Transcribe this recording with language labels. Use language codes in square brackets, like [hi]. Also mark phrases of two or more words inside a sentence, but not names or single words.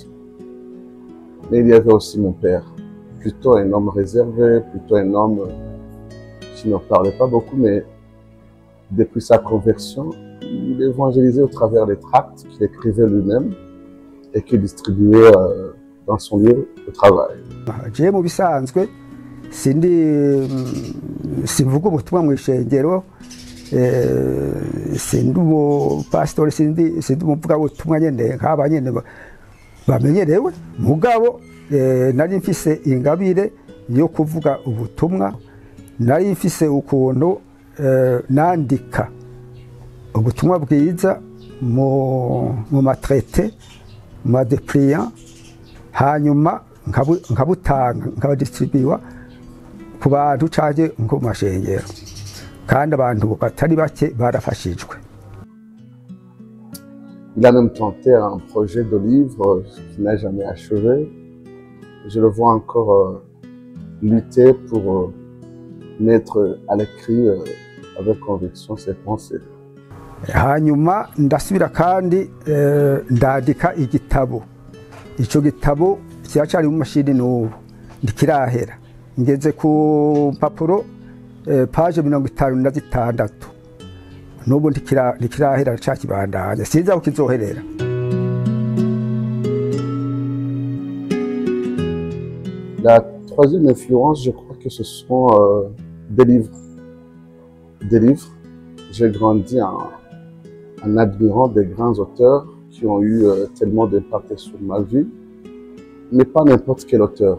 [fr] Mais il y avait aussi mon père, plutôt un homme réservé, plutôt un homme qui ne parlait pas beaucoup, mais depuis sa conversion, il évangélisait au travers des tracts qu'il écrivait lui-même et qu'il distribuait dans son lieu de travail. [rn] Je mu bisanzwe simvuga ubutumwa mu ishengero, sindi umupasitori, sindi umuvugabutumwa nyene nk'aba nyene bamenyerewe, mugabo nari mfise ingabire yo kuvuga ubutumwa, nari mfise ukuntu nandika ubutumwa bwiza mu matrete, mu madepliant, hanyuma nkabutanga nkabadistribuwa ku bantu canke nko mu mashengero, kandi abantu batari bake barafashijwe. [fr] Il a même tenté un projet de livre qui n'a jamais achevé. Je le vois encore lutter pour mettre à l'écrit avec conviction ses pensées. [rn] Hanyuma ndasubira kandi ndandika igitabo. Ico gitabo cyacari mu mashini n'ubu ndikirahera, ngeze ku papuro page 56 n'ubu ndikirahera cakibandanya, sinzi aho kizoherera. [fr] La troisième influence, je crois que ce sont des livres. Des livres. J'ai grandi en admirant des grands auteurs qui ont eu tellement d'impact sur ma vie, mais pas n'importe quel auteur.